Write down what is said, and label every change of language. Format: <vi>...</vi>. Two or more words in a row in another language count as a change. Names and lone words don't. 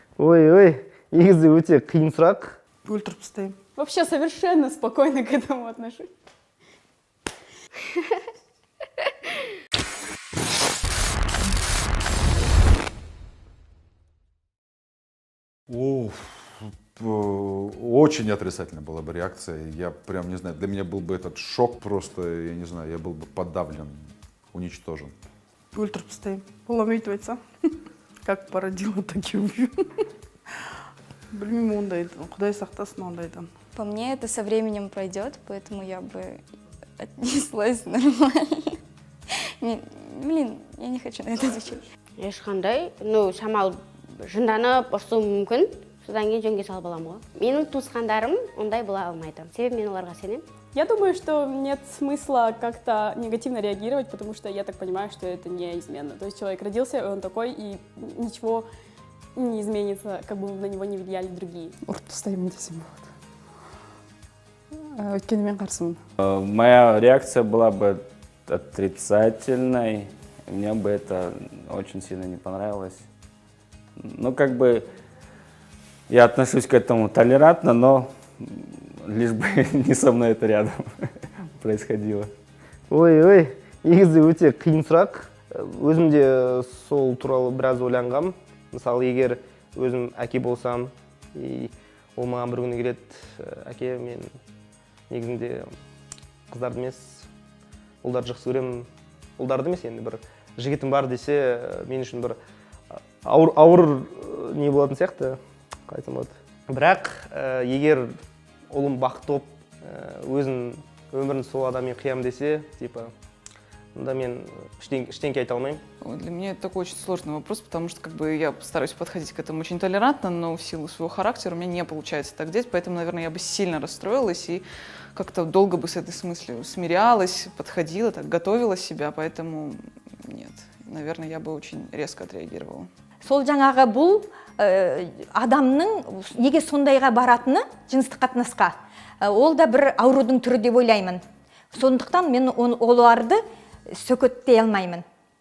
<kk>Ой, негізі өте қиын сұрақ. Өлтіріп тастаймын.</kk> <ru>Вообще совершенно спокойно к этому отношусь. Очень отрицательная была бы реакция. Я прям не знаю, для меня был бы этот шок просто, я не знаю, я был бы подавлен, уничтожен.</ru> <kk>Өлтіріп тастаймын. Боламын өйтіп айтсам.</kk> <ru>Как породила, так и убью.</ru> <kk>Білмеймін ондайды. Құдай сақтасын ондайдан.</kk> <ru>По мне это со временем пройдет, поэтому я бы отнеслась нормально. Блин, я не хочу на это отвечать.</ru> <kk>Ешқандай, шамал жынданып ұрсуым мүмкін. Содан кейін жөнге салып аламын ғой. Менің туысқандарым ондай бола алмайды. Себебі мен оларға сенемін.</kk> <ru>Я думаю, что нет смысла как-то негативно реагировать, потому что я так понимаю, что это неизменно. То есть человек родился, и он такой, и ничего не изменится, как бы на него не влияли другие.</ru> <kk>Ұрып тастаймын десем болады. Өйткені мен қарсымын.</kk> <ru>Моя реакция была бы отрицательной. Мне бы это очень сильно не понравилось. Ну, как бы я отношусь к этому толерантно, но лишь бы не со мной это рядом происходило.</ru> <kk>Ой, негізі өте қиын сұрақ. Өзім де сол туралы біраз ойланғам. Мысалы, егер өзім әке болсам, ол маған бір күні келеді, әке, мен негізінде қыздарды емес, ұлдарды жақсы көремін. Ұлдарды емес, енді бір жігітім бар десе, мен үшін бір ауыр не болатын сияқты, қайтсам болады. Бірақ егер ұлым бақытты болып, өзін өмірін сол адаммен қиям десе, типа, онда мен ештеңке айта алмаймын.</kk> <ru>Для меня это такой очень сложный вопрос, потому что как бы я стараюсь подходить к этому очень толерантно, но в силу своего характера у меня не получается так делать, поэтому, наверное, я бы сильно расстроилась и как-то долго бы с этой мыслью смирялась, подходила, так готовила себя, поэтому нет, наверное, я бы очень резко отреагировала.</ru> <kk>Сол жаңағы бұл адамның неге сондайға баратыны жыныстық қатынасқа, ол да бір аурудың түрі деп ойлаймын. Сондықтан мен оларды сөкеттей алмаймын.</kk>